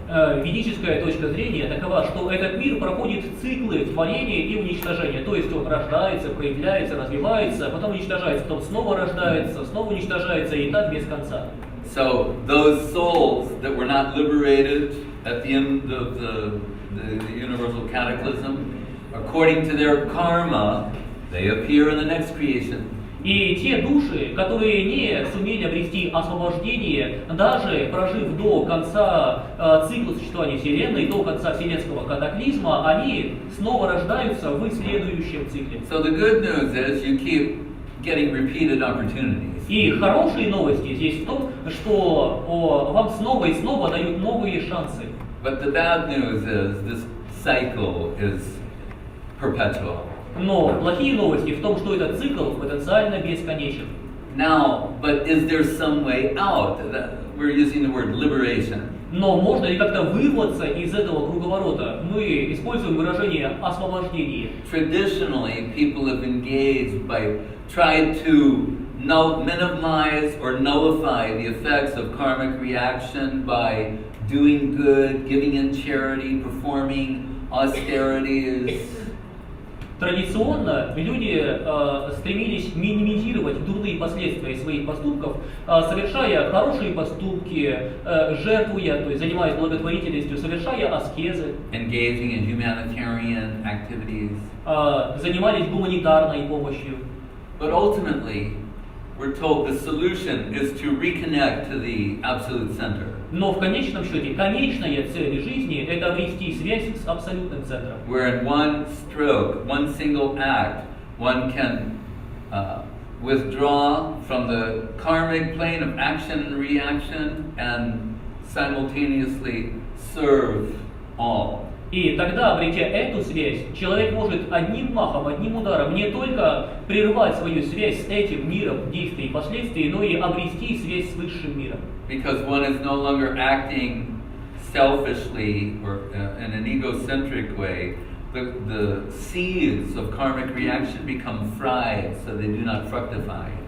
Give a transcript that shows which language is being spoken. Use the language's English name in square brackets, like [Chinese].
[Russian] Ведическая точка зрения такова, что этот мир проходит циклы творения и уничтожения. То есть он рождается, проявляется, развивается, потом уничтожается, потом снова рождается, снова уничтожается, и так без конца. [English] So those souls that were not liberated at the end of the universal cataclysm, according to their karma, they appear in the next creation. [Russian] И те души, которые не сумели обрести освобождение, даже прожив до конца цикла существования Вселенной, до конца вселенского катаклизма, они снова рождаются в следующем цикле. [English] So the good news is you keep getting repeated opportunities. [Russian] И хорошие новости здесь в том, что вам снова и снова дают новые шансы. [English] But the bad news is this cycle is perpetual. [Russian] Но плохие новости в том, что этот цикл потенциально бесконечен. [English] Now, but is there some way out? We're using the word liberation. [Russian] Но можно ли как-то вырваться из этого круговорота? Мы используем выражение освобождение. [English] Traditionally, people have engaged by trying to minimize or nullify the effects of karmic reaction by doing good, giving in charity, performing austerities. [Russian] Традиционно люди стремились минимизировать дурные последствия своих поступков, совершая хорошие поступки, жертвуя, то есть занимаясь благотворительностью, совершая аскезы, [English] Engaging in humanitarian activities. [Russian] Занимались гуманитарной помощью. [English] But ultimately, we're told the solution is to reconnect to the absolute center. [Russian] Но в конечном счете, конечная цель жизни – это обрести связь с абсолютным центром. [English] Where in one stroke, one single act, one can withdraw from the karmic plane of action and reaction and simultaneously serve all. [Russian] И тогда, обретя эту связь, человек может одним махом, одним ударом не только прервать свою связь с этим миром действий и последствий, но и обрести связь с высшим миром. [English] Because one is no longer acting selfishly or in an egocentric way, the seeds of karmic reaction become fried so they do not fructify.